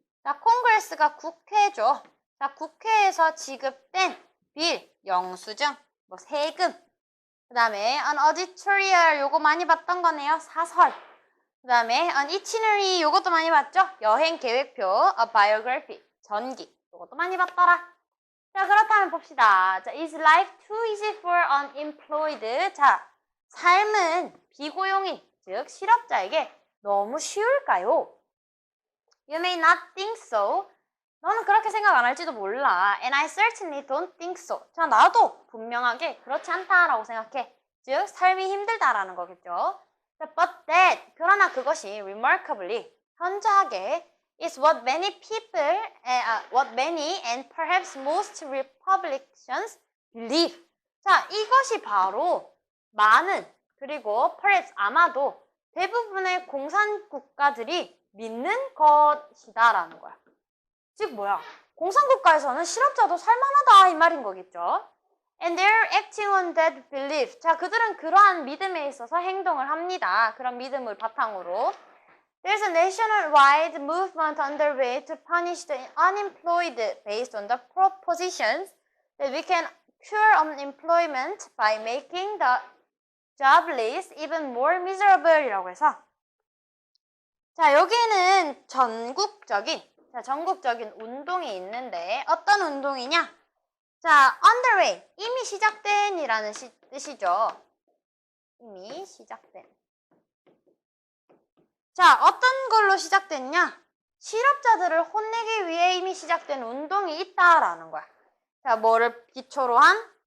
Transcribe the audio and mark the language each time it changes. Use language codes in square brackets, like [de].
[ko] 자, Congress가 국회죠. 자, 국회에서 지급된 빌, 영수증, 뭐 세금. 그 다음에 an editorial, 요거 많이 봤던 거네요. 사설. 그 다음에 an itinerary, 요것도 많이 봤죠? 여행 계획표, a biography, 전기. 요것도 많이 봤더라. 자, 그렇다면 봅시다. [en] 자, is life too easy for unemployed? [ko] 자, 삶은 비고용인, 즉 실업자에게 너무 쉬울까요? [en] You may not think so. [ko] 너는 그렇게 생각 안 할지도 몰라. [en] And I certainly don't think so. [ko] 자, 나도 분명하게 그렇지 않다라고 생각해. 즉, 삶이 힘들다라는 거겠죠. [en] 자, but that, [ko] 그러나 그것이 [en] remarkably, [ko] 현저하게 [en] is what many people, what many and perhaps most Republicans believe. [ko] 자, 이것이 바로 많은, 그리고 perhaps 아마도 대부분의 공산국가들이 믿는 것이다라는 거야. 즉 뭐야? 공산국가에서는 실업자도 살만하다 이 말인 거겠죠. [en] And they're acting on that belief. [ko] 자, 그들은 그러한 믿음에 있어서 행동을 합니다. 그런 믿음을 바탕으로. [en] There's a nationwide movement underway to punish the unemployed based on the propositions that we can cure unemployment by making the jobless even more miserable 이라고 해서 [ko] 자, 여기는 전국적인 운동이 있는데 어떤 운동이냐? 자, underway, 이미 시작된 이라는 뜻이죠. 이미 시작된. 자, 어떤 걸로 시작됐냐? 실업자들을 혼내기 위해 이미 시작된 운동이 있다라는 거야. 자, 뭐를 기초로 한?